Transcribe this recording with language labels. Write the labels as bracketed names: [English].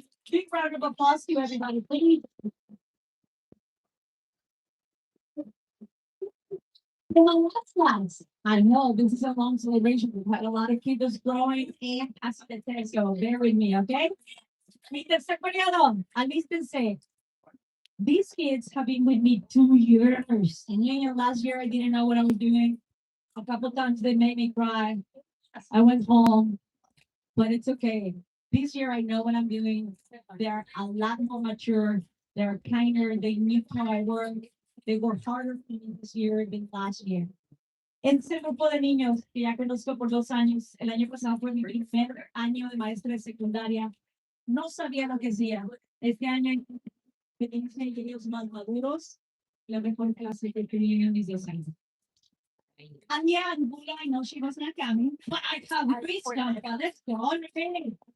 [English] Big round of applause to everybody, please. The last ones. I know this is a long celebration. We've had a lot of kiddos growing and as the test go. Bear with me, okay? [Spanish] Mi tercer periodo, alístense. [English] These kids have been with me 2 years. And last year I didn't know what I was doing. A couple times they made me cry. I went home, but it's okay. This year I know what I'm doing. They're a lot more mature. They're kinder. They knew how I work. They worked harder for me this year than last year. [Spanish] Ese grupo de niños que ya conozco por 2 años, el año pasado fue mi primer año de maestra de secundaria. No sabía lo que hacía. Este año me dicen ellos más maduros, la mejor clase que he tenido en mis 2 años. [English] And yeah, I know she was not coming, but I have great stuff. Let's go on. Okay.